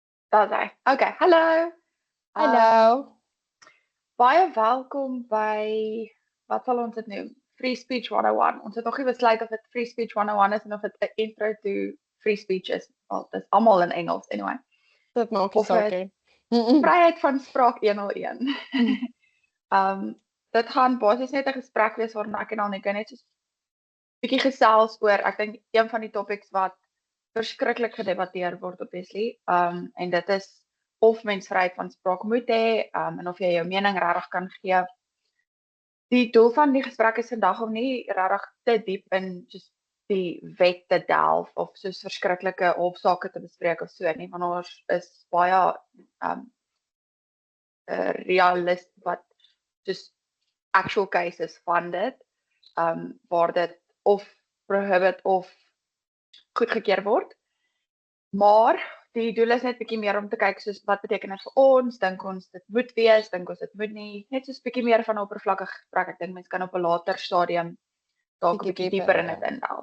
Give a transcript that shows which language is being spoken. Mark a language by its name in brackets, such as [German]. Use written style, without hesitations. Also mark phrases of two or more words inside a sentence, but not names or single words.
[Afrikaans] Daar's hy. Okay, hallo. Hallo. Baie welkom by wat sal ons dit noem? Free Speech 101. Ons het nog nie besluit of dit Free Speech 101 is en of dit 'n [English] intro to free speech [Afrikaans] is. Wel, dit is almal in Engels anyway. Dit maak nie Of saak het nie. Vryheid van spraak 101. Dit gaan basies net 'n gesprek wees waarin ek en Alneke net so 'n bietjie gesels oor, ek dink een van die topics wat verskriklik gedebatteer word obviously. En dit is of mens vryheid van spraak moet hê, en of jy jou mening regtig kan gee. Die doel van die gesprek is vandag om nie regtig te diep in just die wet te delf of soos verskriklike hofsaake te bespreek of so nie, want ons is baie realist wat [English] just actual cases [Afrikaans] van dit, waar dit of prohibit of goedgekeur word. Maar die doel is net bietjie meer om te kyk soos wat beteken dit vir ons, dink ons dit moet wees, dink ons dit moet nie, net soos bietjie meer van 'n oppervlakkige gesprek. Ek dink mense kan op 'n later stadium dalk 'n bietjie dieper in dit indelf.